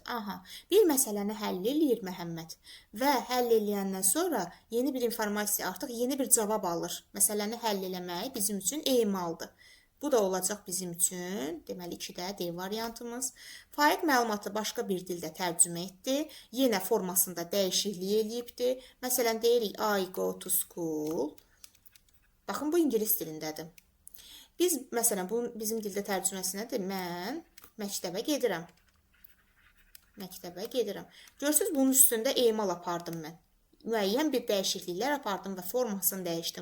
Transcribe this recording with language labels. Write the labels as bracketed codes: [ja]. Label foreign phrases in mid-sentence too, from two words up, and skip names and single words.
[az] Aha, bir məsələni həll eləyir Məhəmməd və həll eləyəndən sonra yeni bir informasiya, artıq yeni bir cavab alır. Məsələni həll eləmək bizim üçün emaldır. Bu da olacaq bizim üçün, deməli 2-də D variantımız. Faiq məlumatı başqa bir dildə tərcümə etdi. Yenə formasında dəyişiklik eləyibdi. Məsələn, deyirik [en] I go to school. [az] Baxın, bu ingilis dilindədir. Biz, məsələn, bunun bizim dildə tərcüməsi nədir? Mən məktəbə gedirəm. Məktəbə gedirəm. Görürsünüz, bunun üstündə emal apardım mən. Müəyyən bir dəyişikliklər apardım və formasını dəyişdim.